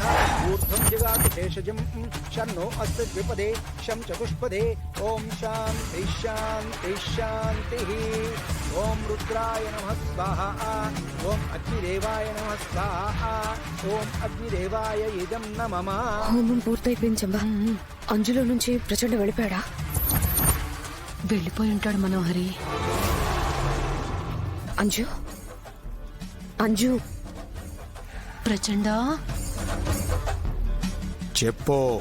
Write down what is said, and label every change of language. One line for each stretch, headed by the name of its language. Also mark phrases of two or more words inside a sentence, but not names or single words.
Sanskrit: ऊर्ध्वं जगातु भेषजं शन्नो अस्तु द्विपदे शं चतुष्पदे ॐ शान्ति शान्ति शान्तिः ॐ रुद्राय नमः स्वाहा ॐ अग्निदेवाय नमः स्वाहा ॐ अग्निदेवाय इदं नमः।
Telugu: హోమం పూర్తయిపోయించమ్మా. అంజులో నుంచి ప్రచండ వెళ్ళిపోయాడా? వెళ్ళిపోయి ఉంటాడు మనోహరి. అంజు అంజు ప్రచండ చెప్పో.